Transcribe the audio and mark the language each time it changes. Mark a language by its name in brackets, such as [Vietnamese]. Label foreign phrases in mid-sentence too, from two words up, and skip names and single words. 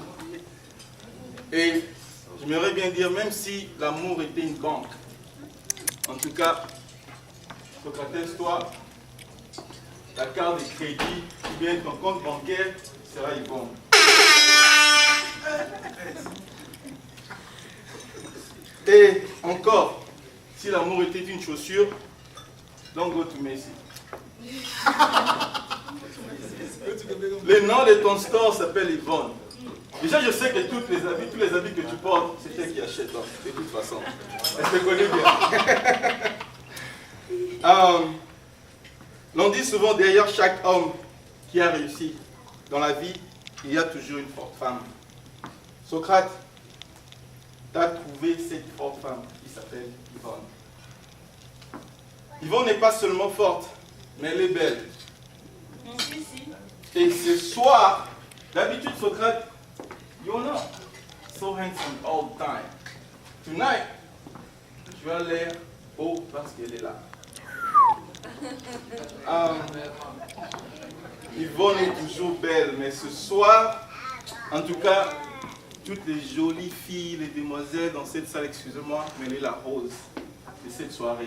[French] Et j'aimerais bien dire, même si l'amour était une banque, en tout cas, Socrates, toi, la carte de crédit ou bien ton compte bancaire sera Yvonne. Et encore, si l'amour était une chaussure, [English] don't go to Messi. [French] Le nom de ton store s'appelle Yvonne. Déjà, je sais que tous les habits que tu portes, c'est elle qui achète, hein, de toute façon. Elle te connaît bien. L'on dit souvent, derrière chaque homme qui a réussi dans la vie, il y a toujours une forte femme. Socrate, tu as trouvé cette forte femme qui s'appelle Yvonne. Yvonne n'est pas seulement forte, mais elle est belle. Et ce soir, d'habitude, Socrate, [English] you're not so handsome all the time. [French] Tonight, tu as l'air beau parce qu'elle est là. Yvonne est toujours belle, mais ce soir, en tout cas, toutes les jolies filles, les demoiselles dans cette salle, excusez-moi, mais elle est la rose de cette soirée.